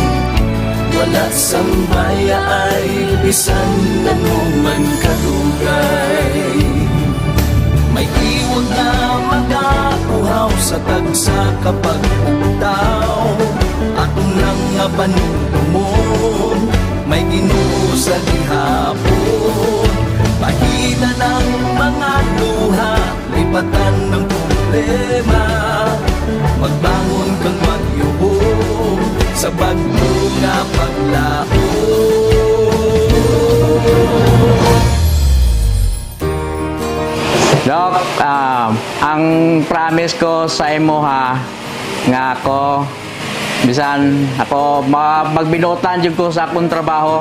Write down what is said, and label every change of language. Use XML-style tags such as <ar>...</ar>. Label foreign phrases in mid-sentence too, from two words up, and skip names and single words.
<hil>Wala sang bayaay bisan anuman kadugay. May iwag na magakuhaw sa tagsa kapag ugtaw. Atong lang nga panulumon, may Ginoo sa gihapon.</hil> <tl>Pahina ng mga luha, lipatan ng problema.</tl> <hil>Magbangon kang magyubong sa bagyo nga paglaon.</hil> <ceb>Dok, ang promise ko sa imo ha, nga ako, bisan ako magbinutan jud ko sa akong trabaho.</ceb>